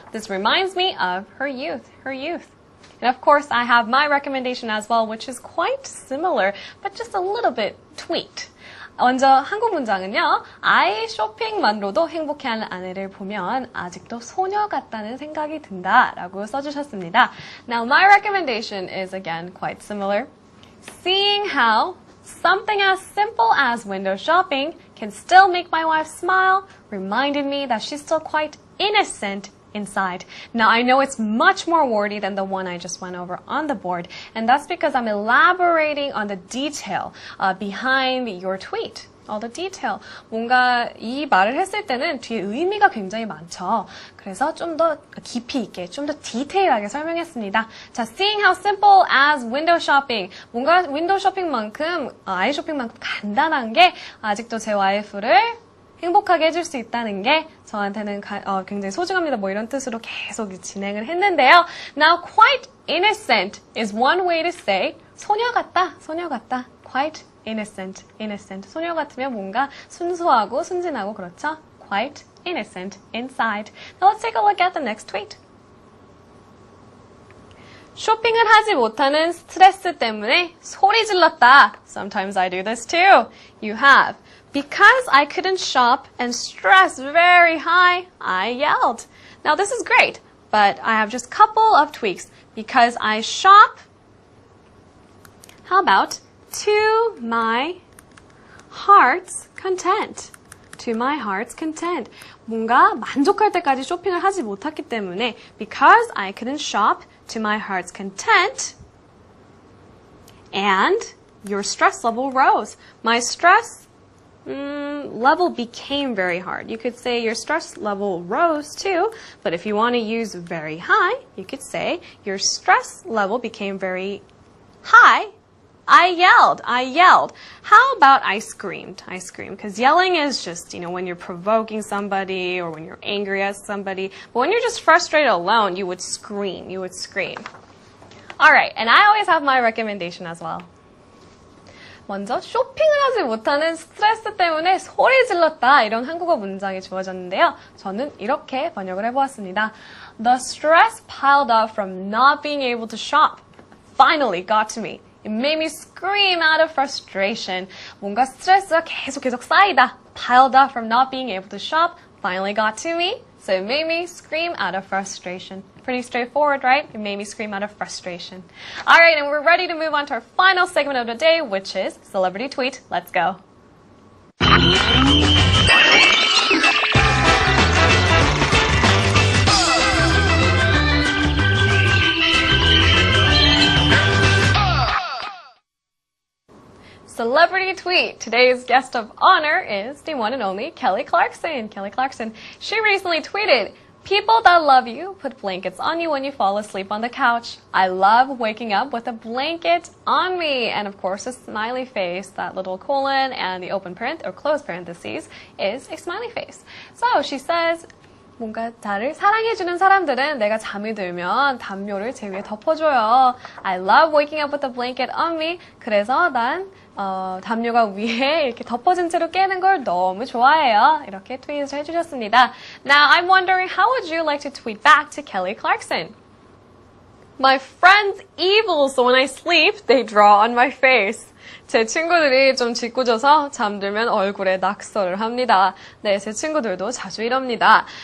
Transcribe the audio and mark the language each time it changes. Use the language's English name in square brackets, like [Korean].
[English] This reminds me of her youth, And of course, I have my recommendation as well, which is quite similar, but just a little bit tweaked. [Korean] 먼저 한국 문장은요. 아이 쇼핑만으로도 행복해하는 아내를 보면 아직도 소녀 같다는 생각이 든다 라고 써주셨습니다. [English] Now, my recommendation is again quite similar. Seeing how something as simple as window shopping can still make my wife smile reminded me that she's still quite innocent inside. Now, I know it's much more wordy than the one I just went over on the board, and that's because I'm elaborating on the detail behind your tweet. All the detail. [Korean] 뭔가 이 말을 했을 때는 뒤에 의미가 굉장히 많죠. 그래서 좀 더 깊이 있게, 좀 더 디테일하게 설명했습니다. [English] 자, seeing how simple as window shopping. [Korean] 뭔가 윈도우 쇼핑만큼, 아이 쇼핑만큼 간단한 게 아직도 제 와이프를 행복하게 해줄 수 있다는 게 저한테는 굉장히 소중합니다. 뭐 이런 뜻으로 계속 진행을 했는데요. [English] Now, quite innocent is one way to say [Korean] 소녀 같다, 소녀 같다. [English] Quite innocent. [Korean] 소녀 같으면 뭔가 순수하고 순진하고 그렇죠? [English] Quite innocent inside. Now, let's take a look at the next tweet. [Korean] 쇼핑을 하지 못하는 스트레스 때문에 소리 질렀다. [English] Sometimes I do this too. You have. Because I couldn't shop and stress very high, I yelled. Now this is great, but I have just a couple of tweaks. Because I shop, how about to my heart's content? To my heart's content. [Korean] 뭔가 만족할 때까지 쇼핑을 하지 못했기 때문에 [English] because I couldn't shop to my heart's content and your stress level rose. My stress level became very hard. You could say your stress level rose too, but if you want to use very high, you could say your stress level became very high. I yelled. How about I screamed? Because yelling is just, when you're provoking somebody or when you're angry at somebody. But when you're just frustrated alone, you would scream. Alright, and I always have my recommendation as well. [Korean] 먼저 쇼핑을 하지 못하는 스트레스 때문에 소리 질렀다 이런 한국어 문장이 주어졌는데요. 저는 이렇게 번역을 해보았습니다. [English] The stress piled up from not being able to shop finally got to me. It made me scream out of frustration. [Korean] 뭔가 스트레스가 계속 쌓이다. [English] Piled up from not being able to shop finally got to me. So it made me scream out of frustration. Pretty straightforward, right? It made me scream out of frustration. All right, and we're ready to move on to our final segment of the day, which is Celebrity Tweet. Let's go. Celebrity Tweet. Today's guest of honor is the one and only Kelly Clarkson. She recently tweeted, "People that love you put blankets on you when you fall asleep on the couch. I love waking up with a blanket on me." And of course, a smiley face, that little colon and the open or closed parentheses is a smiley face. So she says, [Korean] 뭔가 나를 사랑해주는 사람들은 내가 잠이 들면 담요를 제 위에 덮어줘요. [English] I love waking up with a blanket on me. [Korean] 그래서 난 담요가 위에 이렇게 덮어진 채로 깨는 걸 너무 좋아해요. 이렇게 트윗을 해주셨습니다. [English] Now, I'm wondering, how would you like to tweet back to Kelly Clarkson? My friend's evil, so when I sleep, they draw on my face. [Korean] 제 친구들이 좀 짓궂어서 잠들면 얼굴에 낙서를 합니다. 네, 제 친구들도 자주 이럽니다.